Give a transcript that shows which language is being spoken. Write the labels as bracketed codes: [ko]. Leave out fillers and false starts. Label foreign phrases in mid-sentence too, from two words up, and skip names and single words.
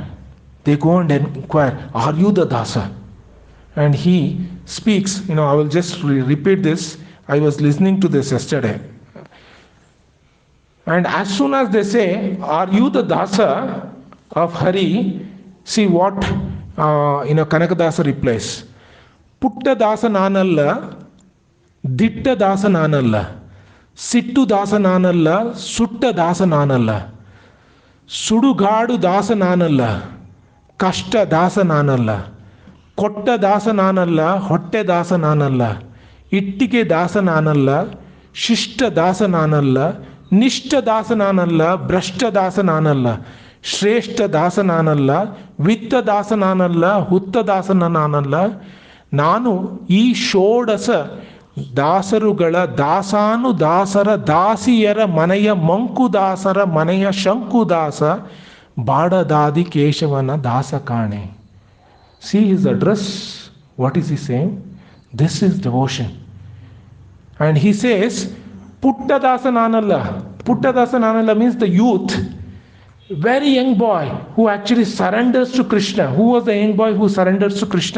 [en] They go and inquire, are you the dasa? And he speaks, I will just repeat this. I was listening to this yesterday. And as soon as they say, are you the dasa of Hari? See what Kanakadasa replies. [kn] ಪುಟ್ಟ ದಾಸ ನಾನಲ್ಲ, ದಿಟ್ಟ ದಾಸ ನಾನಲ್ಲ, ಸಿಟ್ಟು ದಾಸ ನಾನಲ್ಲ, ಸುತ್ತ ದಾಸ ನಾನಲ್ಲ, ಸುಡುಗಾಡು ದಾಸ ನಾನಲ್ಲ, ಕಷ್ಟ ದಾಸ ನಾನಲ್ಲ, ಕೊಟ್ಟ ದಾಸ ನಾನಲ್ಲ, ಹೊಟ್ಟೆ ದಾಸ ನಾನಲ್ಲ, ಇಟ್ಟಿಕೆ ದಾಸ ನಾನಲ್ಲ, ಶಿಷ್ಟ ದಾಸ ನಾನಲ್ಲ, ನಿಷ್ಠ ದಾಸನಾನಲ್ಲ, ಭ್ರಷ್ಟ ದಾಸನಾನಲ್ಲ, ಶ್ರೇಷ್ಠ ದಾಸನಾನಲ್ಲ, ವಿತ್ತ ದಾಸನಾನಲ್ಲ, ಹುತ್ತ ದಾಸನಾನಲ್ಲ, ನಾನು ಈ ಷೋಡಶ ದಾಸರುಗಳ ದಾಸಾನು ದಾಸರ ದಾಸಿಯರ ಮನೆಯ ಮಂಕುದಾಸರ ಮನೆಯ ಶಂಕುದಾಸ ಬಾಡದಾದಿ ಕೇಶವನ ದಾಸ ಕಾಣೆ. [en] See his address. What is he saying? This is devotion. And he says, [kn] ಪುಟ್ಟ ದಾಸನಾನಲ್ಲ. ಪುಟ್ಟ ದಾಸನಾನಲ್ಲ [en] means the youth, very young boy who actually surrenders to Krishna. Who was the young boy who surrenders to Krishna?